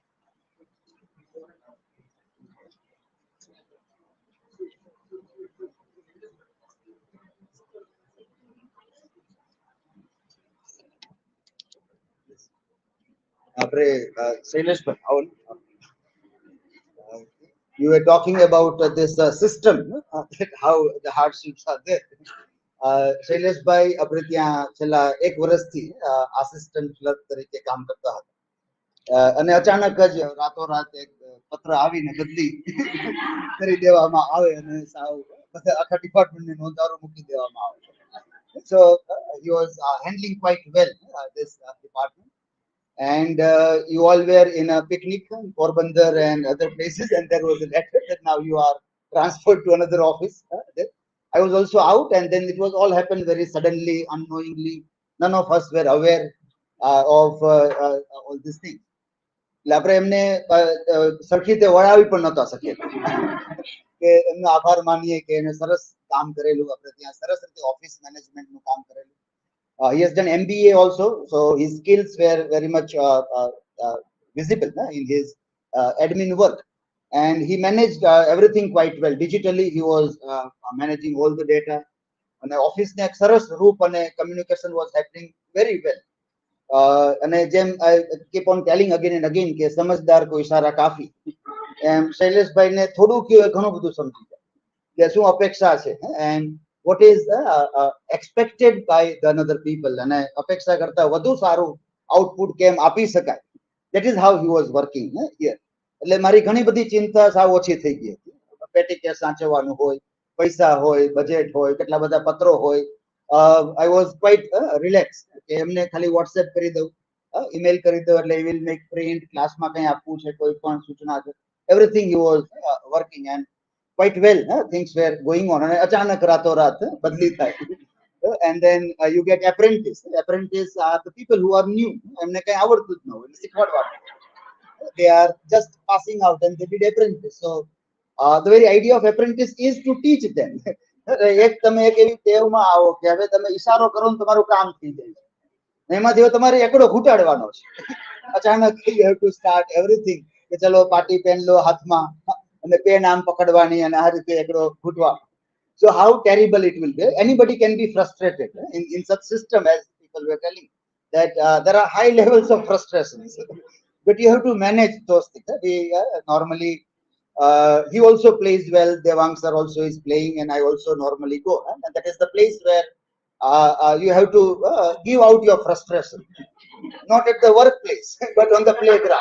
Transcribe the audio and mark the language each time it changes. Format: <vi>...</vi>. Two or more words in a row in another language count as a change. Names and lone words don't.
<en>Shailesh, you were talking about this system, how the hardships are there.</en> <gu>શૈલેષભાઈ આપણે ત્યાં છેલ્લા 1 વર્ષથી</gu> <en>assistant clerk</en> <gu>તરીકે કામ કરતા હતા અને અચાનક જ રાતોરાત એક પત્ર આવીને બદલી કરી દેવામાં આવે અને સાવ બધા આખા ડિપાર્ટમેન્ટને નોંધારો મૂકી દેવામાં આવે.</gu> <en>So he was handling quite well this department, and you all were in a picnic in Porbandar and other places, and there was a letter that now you are transferred to another office. I was also out, and then it was all happened very suddenly, unknowingly. None of us were aware of all these things.</en> <gu>એટલે આપણે એમને સરખી રીતે વળાવી પણ નહોતા શકીએ કે એમનો આભાર માનીએ કે એને સરસ કામ કરેલું, આપણે ત્યાં સરસ રીતે ઓફિસ મેનેજમેન્ટનું કામ કરેલું.</gu> <en>He has done MBA also, so his skills were very much visible in his admin work. And he managed everything quite well. Digitally, he was managing all the data. And the office</en> <gu>ને સરસ રૂપ</gu> <en>and communication was happening very well.</en> <gu>અને જેમ</gu> <en>I keep on telling again and again</en> <gu>કે</gu> <hi>समझदार कोई इशारा काफी,</hi> <gu>એમ શૈલેષભાઈને થોડું કયું ઘણું બધું સમજી જાય કે શું અપેક્ષા છે</gu> <en>and what is expected by the another people,</en> <gu>અને અપેક્ષા કરતા વધુ સારું આઉટપુટ કેમ આપી શકાય.</gu> <en>That is how he was working here.</en> <gu>એટલે મારી ઘણી બધી ચિંતા સાવ ઓછી થઈ ગઈ હતી.</gu> <en>petty cash</en> <gu>સાચવવાનું હોય, પૈસા હોય, બજેટ હોય, કેટલા બધા પત્રો હોય.</gu> <en>I was quite relaxed</en> <gu>કે એમને ખાલી</gu> <en>WhatsApp</en> <gu>કરી દઉં,</gu> <en>email</en> <gu>કરી દઉં એટલે</gu> <en>he will make print,</en> <gu>ક્લાસમાં કંઈ આપવું છે, કોઈ પણ સૂચના છે,</gu> <en>everything he was working and quite well. Things were going on</en> <gu>અને અચાનક રાતોરાત બદલી થાય.</gu> <en>And then you get apprentice. Apprentice are the people who are new.</en> <gu>એમને કંઈ આવડતું જ ન હોય, શીખવાડવાનું.</gu> <en>They are just passing out and they did apprentice. So the very idea of apprentice is to teach them.</en> <gu>એક તમે એક એવી ટેવમાં આવો કે હવે તમે ઈશારો કરો ને તમારું કામ થઈ જાય છે. એમાંથી તમારે એકડો ઘૂંટાડવાનો છે. અચાનક</gu> <en>you have to start everything</en> <gu>કે ચલો પાટી પેન લો હાથમાં અને પેન આમ પકડવાની અને આ રીતે એકડો ઘૂંટવાનો.</gu> <en>So how terrible it will be. Anybody can be frustrated in such system, as people were telling that there are high levels of frustrations, but you have to manage those things. We normally he also plays well. Devang sir also is playing, and I also normally go, and that is the place where you have to give out your frustration, not at the workplace, but on the playground.</en>